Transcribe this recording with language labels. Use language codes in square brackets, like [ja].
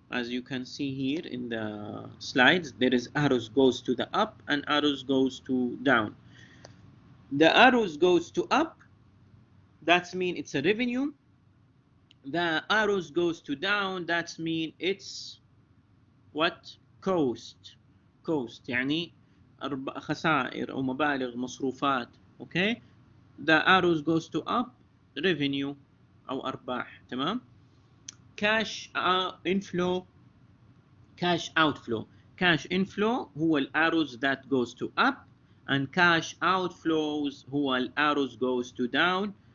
[en] As you can see here in the slides, there is arrows goes to the up and arrows goes to down. The arrows goes to up, that's mean it's a revenue. The arrows goes to down, that's mean it's what? Cost. [ar] Cost يعني خسائر أو مبالغ مصروفات. [en] Okay, the arrows goes to up, revenue [ar] أو أرباح. تمام. [en] Cash inflow, cash outflow. Cash inflow هو الارrows that goes to up, and cash outflows هو الarrows goes to down.